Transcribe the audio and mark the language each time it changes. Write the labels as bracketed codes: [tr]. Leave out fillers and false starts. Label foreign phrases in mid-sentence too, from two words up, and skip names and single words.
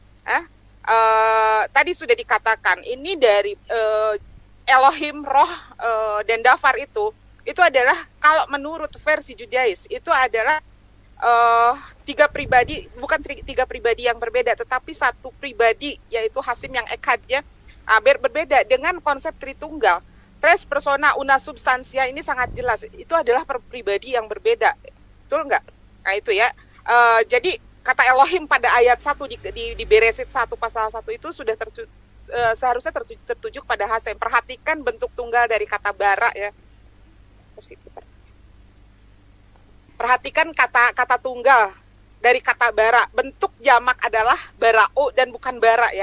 [id] Tadi sudah dikatakan ini dari Elohim, Roh, dan Dafar itu adalah kalau menurut versi Judais itu adalah tiga pribadi, bukan tiga pribadi yang berbeda, tetapi satu pribadi yaitu Hasim yang Ekad ya, berbeda dengan konsep Tritunggal. [la] Tres persona una substansia [id] ini sangat jelas, itu adalah pribadi yang berbeda, betul nggak? Nah itu ya, jadi kata Elohim pada ayat 1 di Beresit 1 pasal 1 itu sudah seharusnya tertuju pada Hasem. Perhatikan bentuk tunggal dari kata bara ya. Perhatikan kata tunggal dari kata bara, bentuk jamak adalah barao dan bukan bara ya.